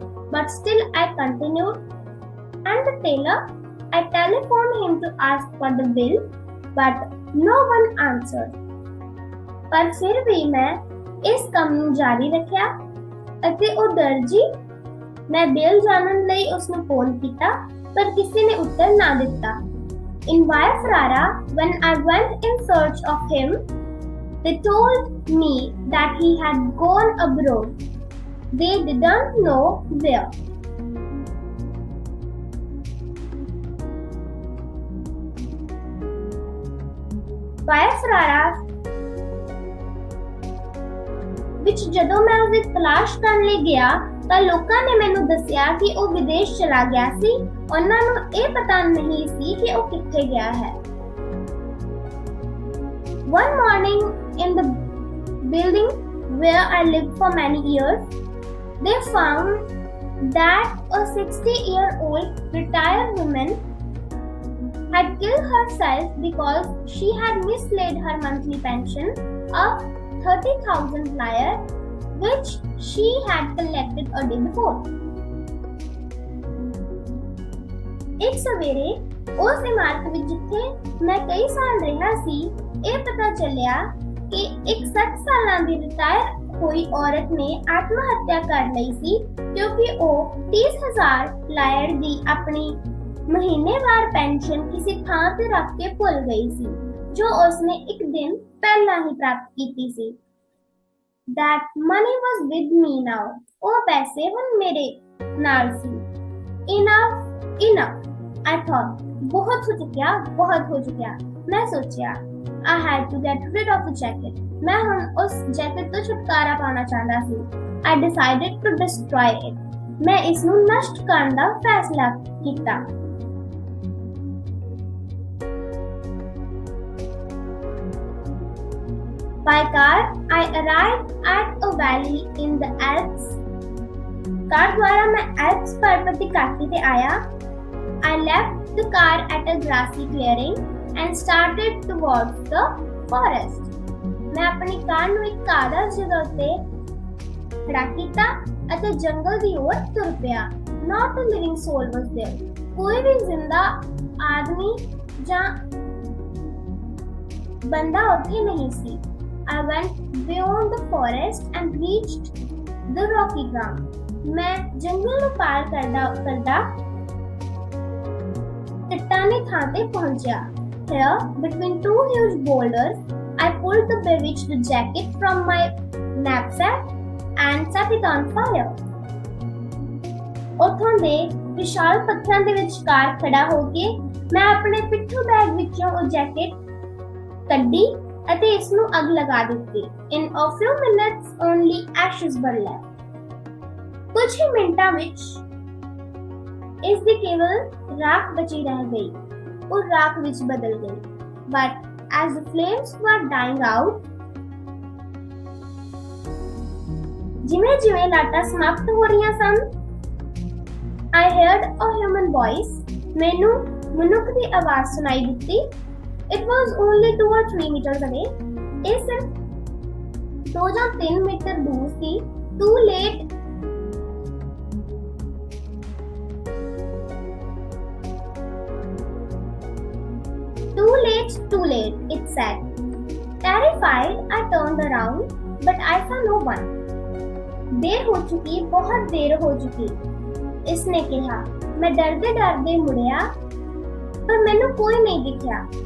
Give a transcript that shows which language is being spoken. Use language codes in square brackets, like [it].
[en] But still I continued, and the tailor, I telephoned him to ask for the bill, but no one answered. [pa] ਪਰ ਫਿਰ ਵੀ ਮੈਂ ਇਸ ਕੰਮ ਨੂੰ ਜਾਰੀ ਰੱਖਿਆ ਅਤੇ ਉਹ ਦਰਜੀ, ਮੈਂ ਬਿੱਲ ਜਾਣਨ ਲਈ ਉਸ ਨੂੰ ਫੋਨ ਕੀਤਾ ਪਰ ਕਿਸੇ ਨੇ ਉੱਤਰ ਨਾ ਦਿੱਤਾ। [en] In Via Ferrara, when I went in search of him, they told me that he had gone abroad. They didn't know where. [pa] Via Ferrara ਵਿੱਚ ਜਦੋਂ ਮੈਂ ਉਸਦੀ ਤਲਾਸ਼ ਕਰਨ ਲਈ ਗਿਆ ਤਾਂ ਲੋਕਾਂ ਨੇ ਮੈਨੂੰ ਦੱਸਿਆ ਕਿ ਉਹ ਵਿਦੇਸ਼ ਚਲਾ ਗਿਆ ਸੀ। ਉਹਨਾਂ ਨੂੰ ਇਹ ਪਤਾ ਨਹੀਂ ਸੀ ਕਿ ਉਹ ਕਿੱਥੇ ਗਿਆ ਹੈ। [en] One morning in the building where I lived for many years, they found that a 60-year-old retired woman had killed herself because she had mislaid her monthly pension of 30,000 lire, which she had collected a day before. [pa] ਇੱਕ ਸਵੇਰੇ ਉਸ ਇਮਾਰਤ ਵਿੱਚ ਜਿੱਥੇ ਮੈਂ ਕਈ ਸਾਲ ਰਿਹਾ ਸੀ, ਇਹ ਪਤਾ ਚੱਲਿਆ ਕਿ ਇੱਕ 60 ਸਾਲਾਂ ਦੀ ਰਿਟਾਇਰ ਹੋਈ ਔਰਤ ਨੇ ਆਤਮ ਹੱਤਿਆ ਕਰ ਲਈ ਸੀ ਕਿਉਂਕਿ ਉਹ 30,000 ਲਾਇਰ ਦੀ ਆਪਣੀ ਮਹੀਨੇਵਾਰ ਪੈਨਸ਼ਨ ਕਿਸੇ ਥਾਂ ਤੇ ਰੱਖ ਕੇ ਭੁੱਲ ਗਈ ਸੀ ਜੋ ਉਸਨੇ ਇੱਕ ਦਿਨ ਪਹਿਲਾਂ ਹੀ ਪ੍ਰਾਪਤ ਕੀਤੀ ਸੀ। [en] That money was with me now. [pa] ਉਹ ਪੈਸੇ ਹੁਣ ਮੇਰੇ ਨਾਲ ਸੀ। [en] Enough, I thought. [pa] ਬਹੁਤ ਹੋ ਚੁੱਕਿਆ। ਮੈਂ ਸੋਚਿਆ, [en] I had to get rid of the jacket. [pa] ਮੈਂ ਹੁਣ ਉਸ ਜੈਕਟ ਤੋਂ ਛੁਟਕਾਰਾ ਪਾਉਣਾ ਚਾਹੁੰਦਾ ਸੀ। [en] I decided to destroy it. [pa] ਮੈਂ ਇਸ ਨੂੰ ਨਸ਼ਟ ਕਰਨ ਦਾ ਫੈਸਲਾ ਕੀਤਾ। [en] By car, I arrived at a valley in the Alps. [hi] Car द्वारा मैं Alps पर्वत की घाटी पे आया। [en] I left the car at a grassy clearing and started towards the forest. [hi] मैं अपनी कार [pa] ਨੂੰ ਇੱਕ ਘਾਹ ਜਗ੍ਹਾ ਉੱਤੇ ਖੜਾ ਕੀਤਾ ਅਤੇ ਜੰਗਲ ਦੀ ओर ਤੁਰ ਪਿਆ। [en] Not a living soul was there. [pa] ਕੋਈ ਵੀ ਜ਼ਿੰਦਾ ਆਦਮੀ ਜਾਂ ਬੰਦਾ ਉੱਥੇ ਨਹੀਂ ਸੀ। [en] I went beyond the forest and reached the rocky ground. [hi] मैं जंगल [pa] ਨੂੰ ਪਾਰ ਕਰਦਾ ਚਟਾਨੀ ਥਾਂ ਤੇ ਪਹੁੰਚਿਆ। [en] Here, between two huge boulders, I pulled the bewitched jacket from my knapsack and set it on fire. [pa] ਉੱਥੋਂ ਦੇ ਵਿਸ਼ਾਲ ਪੱਥਰਾਂ ਦੇ ਵਿਚਕਾਰ ਖੜਾ ਹੋ ਕੇ ਮੈਂ ਆਪਣੇ ਪਿੱਠੂ ਬੈਗ ਵਿੱਚੋਂ ਉਹ ਜੈਕਟ ਕੱਢੀ ਅਤੇ ਇਸ ਨੂੰ ਅੱਗ ਲਗਾ ਦਿੱਤੀ। [en] In a few minutes only ashes were left. [pa] ਕੁਝ ਹੀ ਮਿੰਟਾਂ ਵਿੱਚ ਇਸ ਦੀ ਕੇਵਲ ਰਾਖ ਬਚੀ ਰਹਿ ਗਈ। ਉਹ ਰਾਖ ਵਿੱਚ ਬਦਲ ਗਈ। [en] But as the flames were dying out, [pa] ਜਿਵੇਂ ਲਾਟਾਂ ਸਮਾਪਤ ਹੋ ਰਹੀਆਂ ਸਨ, [en] I heard a human voice. [pa] ਮੈਨੂੰ ਮਨੁੱਖ ਦੀ ਆਵਾਜ਼ ਸੁਣਾਈ ਦਿੱਤੀ। [en] It was only 2 or 3 meters away. [pa] ਇਹ ਸਿਰਫ 2 ਜਾਂ 3 ਮੀਟਰ ਦੂਰ ਸੀ। [en] Too late. Too late, it said. Terrified, I turned around, but I saw no one. [hi] देर हो चुकी, बहुत देर हो चुकी, इसने कहा। मैं डरते डरते मुड़िया, पर मैंने कोई नहीं दिखा।